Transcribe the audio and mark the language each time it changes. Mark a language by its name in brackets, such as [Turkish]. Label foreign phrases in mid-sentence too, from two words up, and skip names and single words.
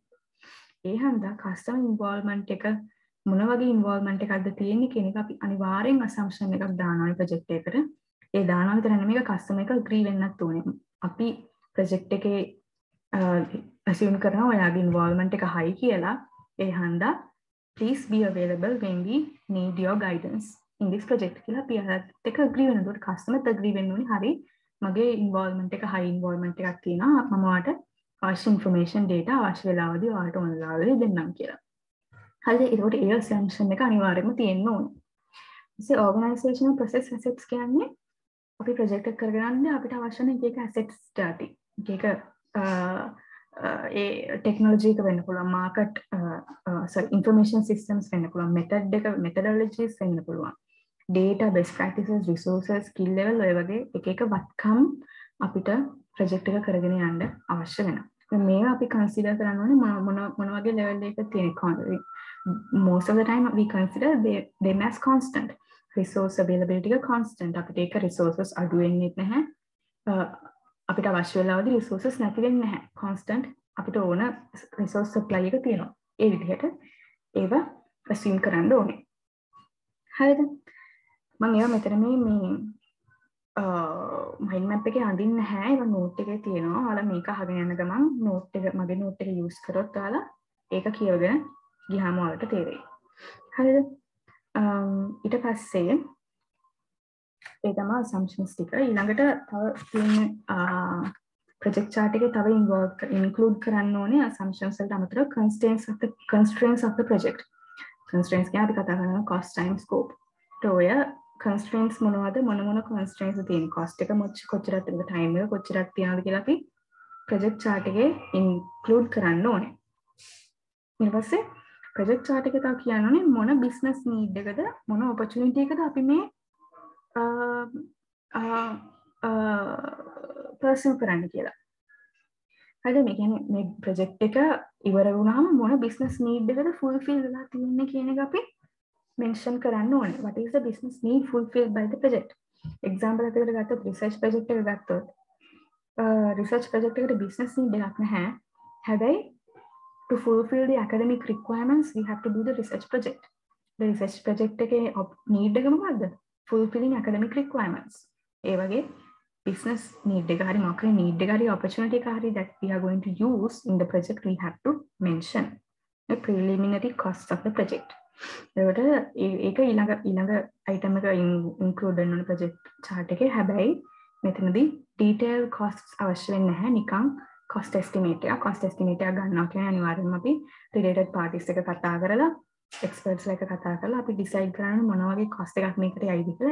[Sinhala] ඒ හන්දා [English] customer involvement [Sinhala] එක මොන වගේ involvement එකක්ද තියෙන්නේ කියන එක අපි අනිවාර්යෙන් assumption එකක් දානවා project එකකට. ඒ දානවා විතර නෙමෙයි customer එක agree වෙන්නත් ඕනේ. අපි project එකේ assume කරනවා ඔයාගේ involvement එක high කියලා. ඒ හන්දා [English] please be available when we need your guidance in this project [Sinhala] කියලා අපි අරත් එක agree වෙනකොට customer agree වෙන්න ඕනේ. හරි මගේ involvement එක high involvement එකක් තියෙනවා. මම ඔයාලට අවශ්‍ය information data අවශ්‍ය වෙලාවදී ඔයාලට ඕන වෙලාවදී දෙන්නම් කියලා. හරිද? ඒකට ඒ assumption එක අනිවාර්යයෙන්ම තියෙන්න ඕනේ. ඉතින් [English] organizational process assets [Sinhala] කියන්නේ අපි project එක කරගෙන යන්නේ අපිට අවශ්‍ය නැ එක assets data. එක ඒ ටෙක්නොලොජි එක වෙන්න පුළුවන්, [English] market information systems [Sinhala] වෙන්න පුළුවන්, මෙතඩොලොජිස් වෙන්න පුළුවන්, [English] data, best practices, resources, skill level [Sinhala] ඔය වගේ එක වත්කම් අපිට ප්‍රොජෙක්ට් එක කරගෙන යන්න අවශ්‍ය වෙනවා. මේවා අපි කන්සිඩර් කරන්න ඕනේ මොන වගේ ලෙවල් එකක තියෙන. most of the time we consider them as constant. [English] resource availability [Sinhala] එක constant. අපිට ඒක resources අඩු වෙන්නේ නැහැ. අපිට අවශ්‍ය වෙලාවදී resources නැති වෙන්නේ නැහැ. constant අපිට ඕන [English] resource supply [Sinhala] එක තියෙනවා. ඒ විදිහට ඒව assume කරන්න ඕනේ. හරිද? මම ඒවා මෙතන මේ [English] mind map [Sinhala] එකේ අඳින්න නැහැ. ඒවා note එකේ තියෙනවා. ඔයාලා මේක අහගෙන යන ගමන් note එක මගේ note එක use කරොත් ඔයාලා ඒක කියවගෙන ගියාම ඔයාලට තේරෙයි. හරිද? ඊට පස්සේ ඒ තමයි assumptions ටික. ඊළඟට තව තියෙන [English] project chart [Sinhala] එකේ තව include කරන්න ඕනේ assumptions වලට අමතරව [English] constraints of the project. [Sinhala] constraints කියන්නේ අපි කතා කරනවා [English] cost, time, scope. [Sinhala] ඔය constraints මොනවද, මොන constraints තියෙන්නේ, cost එක කොච්චරක් තියෙනවද, time එක කොච්චරක් තියෙනවද කියලා අපි [English] project chart [Sinhala] එකේ include කරන්න ඕනේ. ඊට පස්සේ [English] project chart [Sinhala] එක තව කියන්නෝනේ මොන [English] business need [Sinhala] එකද, මොන opportunity එකද අපි මේ pursue කරන්න කියලා. හරිද? මේ කියන්නේ මේ project එක ඉවර වුණාම මොන [English] business need [Sinhala] එකද fulfill වෙලා තියෙන්නේ කියන එක අපි mention කරන්න ඕනේ. [English] What is the business need fulfilled by the project? [Sinhala] example එකකට ගත්තොත් [English] research project [Sinhala] එක ගත්තොත් [English] research project [Sinhala] එකට [English] business need [Sinhala] එකක් නැහැ. [English] හැබැයි to fulfill the academic requirements we have to do the research project. The research project [Sinhala] එකේ need එක මොකද්ද? [English] fulfilling academic requirements. [Sinhala] ඒ වගේ business need එක හරි මොකක් හරි need එක හරි opportunity එක හරි [English] that we are going to use in the project we have to mention the preliminary costs of the project. [Sinhala] ඒකට ඒක ඊළඟ item එක include වෙන [English] project chart [Sinhala] එකේ. හැබැයි මෙතනදී [English] detail costs [Sinhala] අවශ්‍ය වෙන්නේ නැහැ. නිකන් [English] cost estimate [Sinhala] එක ගන්නවා කියන්නේ අනිවාර්යයෙන්ම අපි [English] related parties [Sinhala] එක කතා කරලා experts එක කතා කරලා අපි decide කරන්න මොන වගේ cost එකක් මේකට යයිද කියලා.